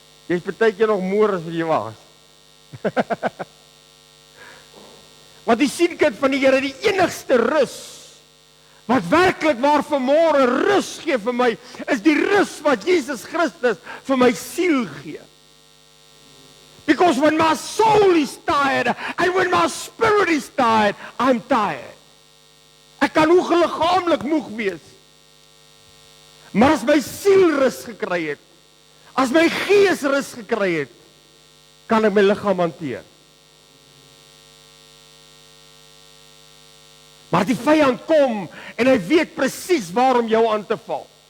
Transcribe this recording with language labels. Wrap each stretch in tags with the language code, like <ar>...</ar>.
<af>Jy's baie keer nog moer as wat jy was. Want die seunkind van die Here, die enigste rus wat werklik waar vanmôre rus gee vir my, is die rus wat Jesus Christus vir my siel gee.</af> <en>Because when my soul is tired and when my spirit is tired, I'm tired.</en> <af>Ek kan hoe liggaamlik moeg wees. Maar as my siel rus gekry het, as my gees rus gekry het, kan ek my liggaam hanteer. Maar die vyand kom en hy weet presies waarom jou aan te val.</af>